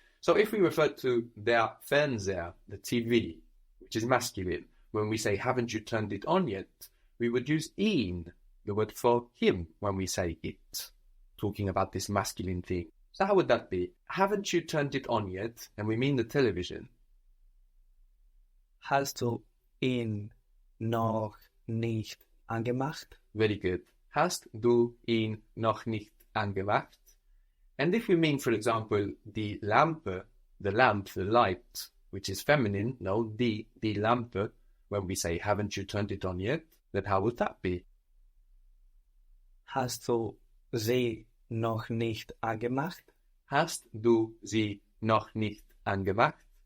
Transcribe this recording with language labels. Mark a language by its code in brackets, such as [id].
[en] So if we refer to der Fernseher, the TV, which is masculine, when we say, haven't you turned it on yet, we would use ihn, the word for him, when we say it, talking about this masculine thing. So how would that be? Haven't you turned it on yet? And we mean the television. [de] Hast du ihn noch nicht angemacht? [en] Very good. [de] Hast du ihn noch nicht angemacht? [en] And if we mean, for example, die Lampe, the lamp, the light, which is feminine, no, die Lampe, when we say, haven't you turned it on yet, then how would that be? [de] Hast du sie noch nicht angemacht? Hast du sie noch nicht angemacht?